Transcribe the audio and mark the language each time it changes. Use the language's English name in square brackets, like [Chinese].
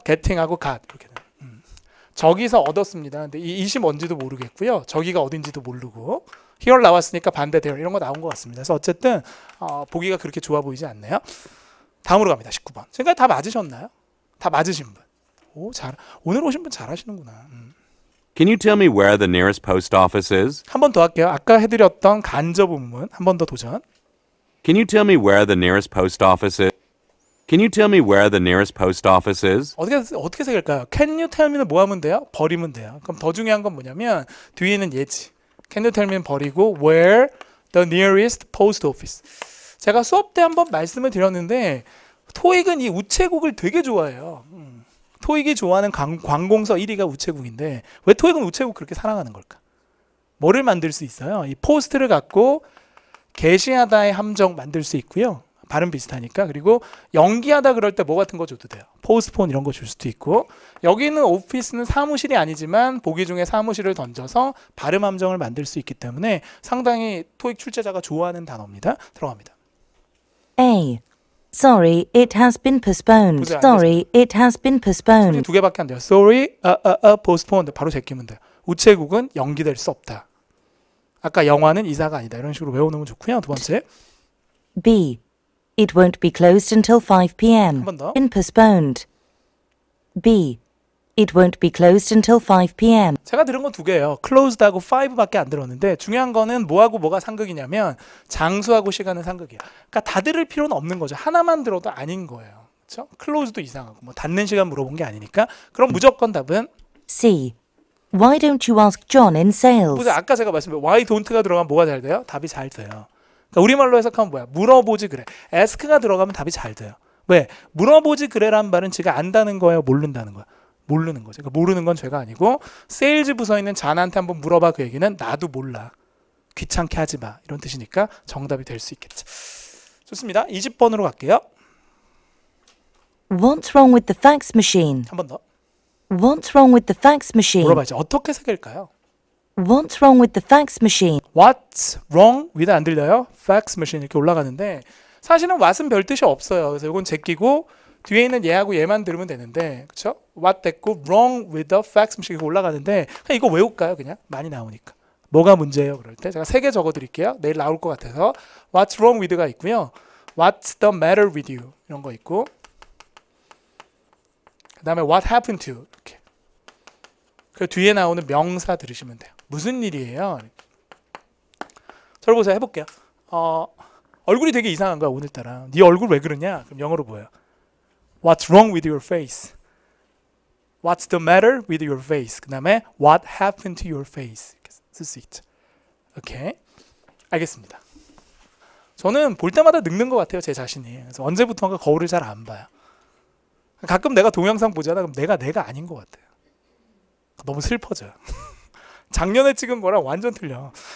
[Korean] getting하고 got 이렇게 되는. 저기서 얻었습니다. 근데 이 it이 뭔지도 모르겠고요. 저기가 어딘지도 모르고 here 나왔으니까 반대 there 이런 거 나온 것 같습니다. 그래서 어쨌든 보기가 그렇게 좋아 보이지 않네요. 다음으로 갑니다. 19번. 지금까지 다 맞으셨나요? 다 맞으신 분. 오늘 오신 분 잘하시는구나. [English] Can you tell me where the nearest post office is? [Korean] 한 번 더 할게요. 아까 해드렸던 간접 의문 한 번 더 도전. [English] Can you tell me where the nearest post office is? Can you tell me where the nearest post office is? [Korean] 어떻게 새길까요? [English] Can you tell me [Korean] 는 뭐 하면 돼요? 버리면 돼요. 그럼 더 중요한 건 뭐냐면 뒤에는 예지. [English] Can you tell me는 [Korean] 버리고 [English] where the nearest post office. [Korean] 제가 수업 때 한번 말씀을 드렸는데 토익은 이 우체국을 되게 좋아해요. 토익이 좋아하는 관공서 1위가 우체국인데 왜 토익은 우체국 그렇게 사랑하는 걸까? 뭐를 만들 수 있어요? 이 포스트를 갖고 게시하다의 함정 만들 수 있고요. 발음 비슷하니까. 그리고 연기하다 그럴 때 뭐 같은 거 줘도 돼요. 포스트폰 이런 거 줄 수도 있고. 여기 있는 오피스는 사무실이 아니지만 보기 중에 사무실을 던져서 발음 함정을 만들 수 있기 때문에 상당히 토익 출제자가 좋아하는 단어입니다. 들어갑니다. [English] A. Sorry, it has been postponed. [Korean] 보세요, 안 [English] Sorry, it has been [Korean] 소리 [English] postponed. [Korean] 두 개밖에 안 돼요. [English] Sorry, postponed. [Korean] 바로 제끼면 돼요. 우체국은 연기될 수 없다. 아까 영화는 이사가 아니다. 이런 식으로 외워놓으면 좋고요. 두 번째. [English] B. It won't be closed until 5 p.m. [Korean] 한 번 더. [English] In postponed. B. It won't be closed until 5 p.m. [Korean] 제가 들은 건 두 개예요. closed하고 5밖에 안 들었는데 중요한 거는 뭐하고 뭐가 상극이냐면 장수하고 시간은 상극이야. 그러니까 다 들을 필요는 없는 거죠. 하나만 들어도 아닌 거예요. 그렇죠? closed도 이상하고 뭐 닫는 시간 물어본 게 아니니까. 그럼 무조건 답은 [English] C. Why don't you ask John in sales? [Korean] 보세요. 아까 제가 말씀드린 [English] why don't [Korean] 가 들어가면 뭐가 잘 돼요? 답이 잘 돼요. 그러니까 우리말로 해석하면 뭐야? 물어보지 그래. ask가 들어가면 답이 잘 돼요. 왜? 물어보지 그래라는 말은 지가 안다는 거예요? 모른다는 거야? 모르는 거죠. 그러니까 모르는 건 죄가 아니고 세일즈 부서에 있는 잔한테 한번 물어봐 그 얘기는 나도 몰라. 귀찮게 하지 마. 이런 뜻이니까 정답이 될 수 있겠죠. 좋습니다. 20번으로 갈게요. [English] What's wrong with the fax machine? [Korean] 한 번 더. [English] What's wrong with the fax machine? [Korean] 물어봐야지. 어떻게 새길까요? [English] What's wrong with the fax machine? What's wrong with [Korean] 안 들려요? [English] fax machine [Korean] 이렇게 올라가는데 사실은 what은 별 뜻이 없어요. 그래서 이건 제끼고 뒤에 있는 얘하고 얘만 들으면 되는데 그렇죠? What 됐고 [English] wrong with the fax machine [Korean] 이렇게 올라가는데 그냥 이거 외울까요? 그냥 많이 나오니까. 뭐가 문제예요? 그럴 때 제가 3개 적어드릴게요. 내일 나올 것 같아서 [English] What's wrong with [Korean] 가 있고요. [English] What's the matter with you [Korean] 이런 거 있고 그 다음에 [English] What happened to [Korean] 이렇게 그 뒤에 나오는 명사 들으시면 돼요. 무슨 일이에요? 저를 보세요. 해볼게요. 얼굴이 되게 이상한 거야 오늘따라. 네 얼굴 왜 그러냐? 그럼 영어로 뭐예요? [English] What's wrong with your face? What's the matter with your face? [Korean] 그 다음에 [English] What happened to your face? [Korean] 이렇게 쓸 수 있죠. 오케이. 알겠습니다. 저는 볼 때마다 늙는 것 같아요. 제 자신이. 그래서 언제부턴가 거울을 잘 안 봐요. 가끔 내가 동영상 보잖아. 그럼 내가 아닌 것 같아요. 너무 슬퍼져요. 작년에 찍은 거랑 완전 틀려.